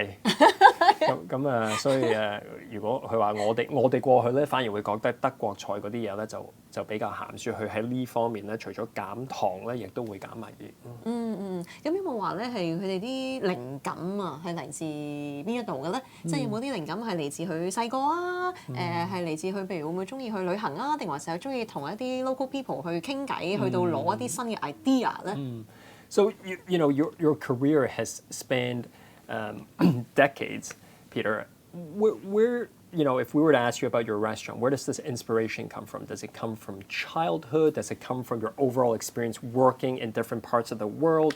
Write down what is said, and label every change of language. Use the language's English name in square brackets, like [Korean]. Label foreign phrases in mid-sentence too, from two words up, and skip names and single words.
[Cantonese] 所以如果佢話我哋過去咧，反而會覺得德國菜嗰啲嘢咧就比較鹹，所以佢喺呢方面咧，除咗減糖咧，亦都會減埋啲。咁有冇話咧係佢哋啲靈感啊，係嚟自邊一度嘅咧？即係有冇啲靈感係嚟自佢細個啊？係嚟自佢譬如會唔會中意去旅行啊？定還是係中意同一啲 [English] local people [Cantonese] 去傾偈，去到攞一啲新嘅 idea 咧 [English] ？So your career has spanned decades, Peter. Where if we were to ask you about your restaurant, where does this inspiration come from? Does it come from childhood? Does it come from your overall experience working in different parts of the world?